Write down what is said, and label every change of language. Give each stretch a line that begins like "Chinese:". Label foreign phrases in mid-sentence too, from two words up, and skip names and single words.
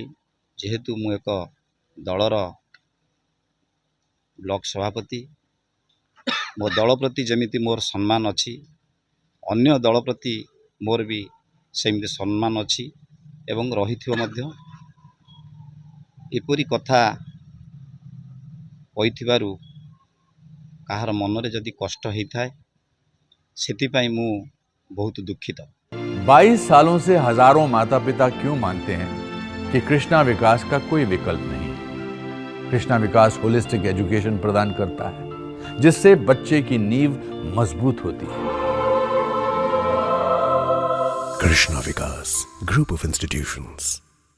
Odia: ଯେହେତୁ ମୁଁ ଏକ ଦଳର ବ୍ଲକ ସଭାପତି, ମୋ ଦଳ ପ୍ରତି ଯେମିତି ମୋର ସମ୍ମାନ ଅଛି, ଅନ୍ୟ ଦଳ ପ୍ରତି ମୋର ବି ସେମିତି ସମ୍ମାନ ଅଛି ଏବଂ ରହିଥିବ ମଧ୍ୟ। ଏପରି କଥା କହିଥିବାରୁ କାହାର ମନରେ ଯଦି କଷ୍ଟ ହେଇଥାଏ ସେଥିପାଇଁ ମୁଁ ବହୁତ ଦୁଃଖିତ।
Hindi: 22 सालों से हजारों माता पिता क्यों मानते हैं कि कृष्णा विकास का कोई विकल्प नहीं। कृष्णा विकास
English: holistic education
Hindi: प्रदान करता है जिससे बच्चे की नींव मजबूत होती है।
English: Krishna Vikas Group of Institutions.